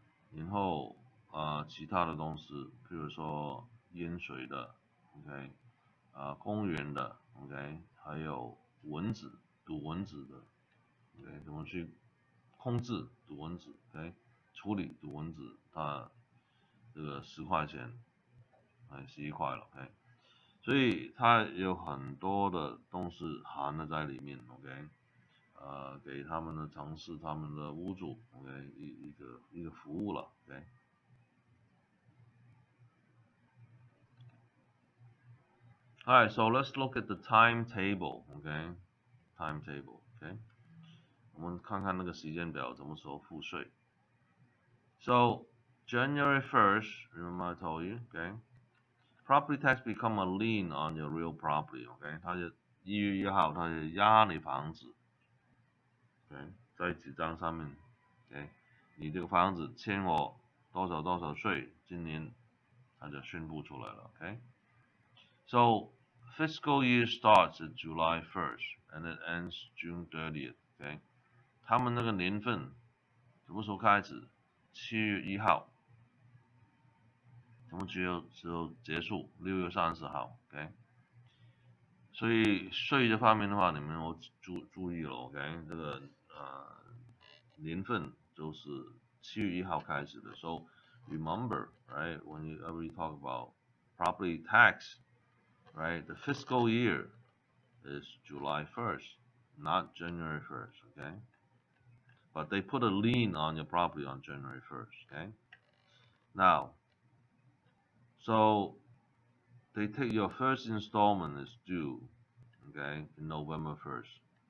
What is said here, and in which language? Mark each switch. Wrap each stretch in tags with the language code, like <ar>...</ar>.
<zh>然后其他的东西，譬如说淹水的 ，OK， 公园的 ，OK， 还有蚊子毒蚊子的 ，OK， 怎么去控制毒蚊子 ，OK， 处理毒蚊子，它这个10块钱，11块了 ，OK。所以它有很多的东西含了在里面 ，OK， 给他们的城市、他们的屋主 ，OK， 一个服务了 ，OK。</zh> <en>Alright, so let's look at the timetable, okay? Timetable, okay?</en> <zh>我们看看那个时间表怎么说付税。</zh> <en>So January 1st, remember I told you, okay? Property tax become a lien on your real property, okay?</en> <zh>它就1月1号，它就压你房子 ，okay？在纸张上面 ，okay？你这个房子欠我多少多少税，今年它就宣布出来了 ，okay？</zh> <en>So fiscal year starts at July 1st and it ends June 30th, okay？</en> <zh>他们那个年份什么时候开始？7月1号。什么只有结束6月30号 ，OK。所以税这方面的话，你们要注意了 ，OK。这个年份就是7月1号开始的。</zh> <en>So remember, right, when you ever talk about property tax, right, the fiscal year is July 1st, not January 1st, okay? But they put a lien on your property on January 1st, okay? Now, so they take your first installment is due, okay, in November 1st.</en>